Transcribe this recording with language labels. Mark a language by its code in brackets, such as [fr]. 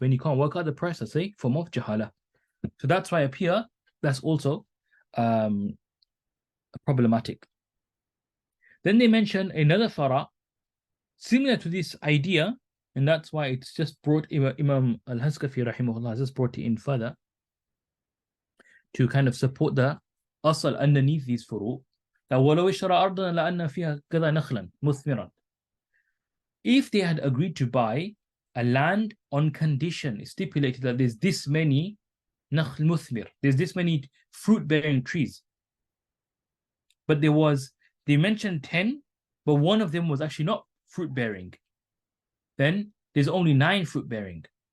[en] When you can't work out the price, I say, form of jahala. So that's why up here, that's also problematic. Then they mention another fara similar to this idea, and that's why it's just brought Imam al-Haskafi rahimahullah has just brought it in further to kind of support the asal underneath these furu. That [ar] وَلَوْ اشْتَرَى أَرْضًا لَأَنَّ فِيهَا كَذَا نَخْلًا مُثْمِرًا. [en] If they had agreed to buy a land on condition, stipulated that there's this many nakhl muthmir, there's this many fruit-bearing trees, but they mentioned 10, but one of them was actually not fruit-bearing, then there's only 9 fruit-bearing.